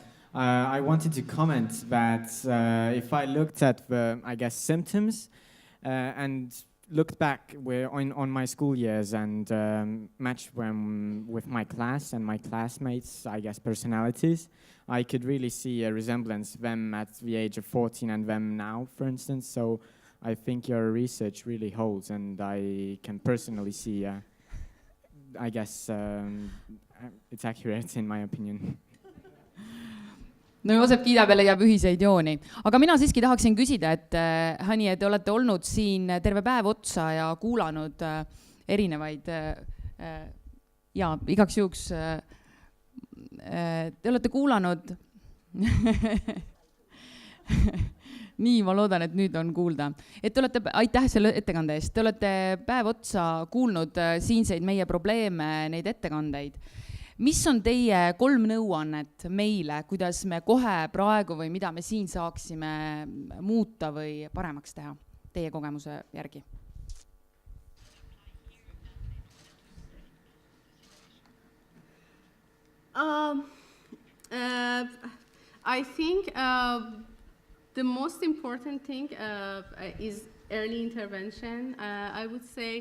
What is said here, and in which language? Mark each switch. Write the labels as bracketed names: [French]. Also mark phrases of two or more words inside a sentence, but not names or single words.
[English] I wanted to comment that if I looked at the, symptoms and looked back on my school years and matched them with my class and my classmates, personalities, I could really see a resemblance them at the age of 14 and them now, for instance. So I think your research really holds, and I can personally see, it's accurate in my opinion. [Estonian] No Joosep kiidab ja leiab ühiseid jooni. Aga mina siiski tahaksin küsida, et Hanie, te olete olnud siin terve päev otsa ja kuulanud erinevaid, igaks juhuks, te olete kuulanud, nii, ma loodan, et nüüd on kuulda, et te olete, aitäh selle ettekande eest, te olete päev otsa kuulnud siinseid meie probleeme, neid ettekandeid. Mis on teie 3 nõuannet meile, kuidas me kohe praegu või mida me siin saaksime muuta või paremaks teha teie kogemuse järgi? [English] I think the most important thing is early intervention, I would say,